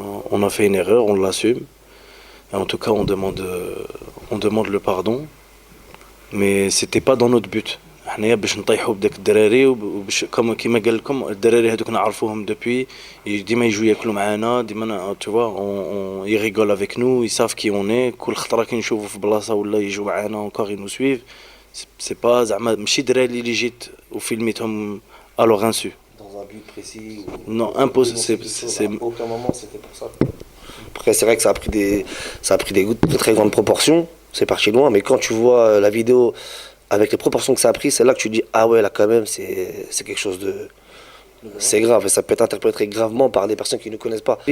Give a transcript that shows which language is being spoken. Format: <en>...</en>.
<fr>On a fait une erreur, on l'assume, et en tout cas on demande le pardon, mais c'était pas dans notre but.</fr> <ar>حنايا باش نطيحوا بداك الدراري وباش كما قال لكم الدراري هذوك نعرفوهم</ar> <fr>depuis</fr> <ar>ديما يجوا ياكلوا معانا ديما</ar> <fr>tu vois on ils rigolent avec nous, ils savent qui on est.</fr> <ar>كل خطره كي نشوفوا في بلاصه ولا يجوا معانا</ar> <fr>encore ils nous suivent. c'est pas</fr> <ar>زعما ماشي دراري اللي جيت وفيلميتهم</ar> <fr>à leur insu. Dans un but précis Non, impossible, à aucun moment c'était pour ça. Après c'est vrai que ça a pris des très très grandes proportions, c'est parti loin, mais quand tu vois la vidéo avec les proportions que ça a pris, c'est là que tu dis ah ouais là quand même c'est quelque chose de c'est grave et ça peut être interprété gravement par des personnes qui ne connaissent pas.</fr>